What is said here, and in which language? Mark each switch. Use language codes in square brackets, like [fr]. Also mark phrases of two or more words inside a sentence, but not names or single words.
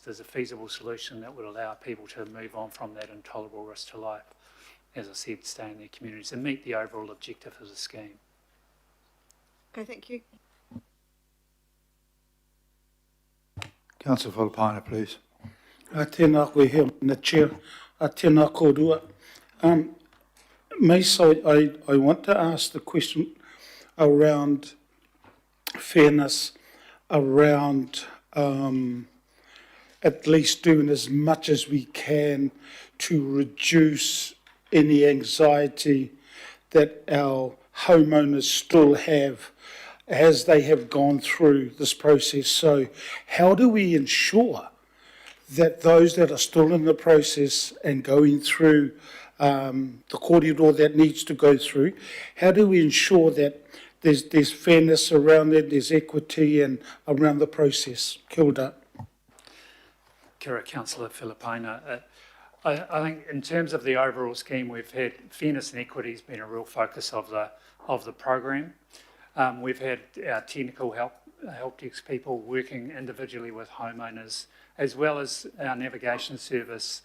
[en] There's a feasible solution that would allow people to move on from that intolerable risk to life, as I said, stay in their communities and meet the overall objective of the scheme. Okay, thank you. Councillor Falapana, please. [mi] Tēnā koe hea, na chair. Tēnā kōrua. [en] I want to ask the question around fairness, around at least doing as much as we can to reduce any anxiety that our homeowners still have as they have gone through this process. So how do we ensure that those that are still in the process and going through the corridor that needs to go through, how do we ensure that there's fairness around it, there's equity and around the process? [mi] Kia ora. Kia ora, [en] Councillor Filipina. I think in terms of the overall scheme, we've had fairness and equity has been a real focus of the program. We've had our technical help desk people working individually with homeowners, as well as our navigation service.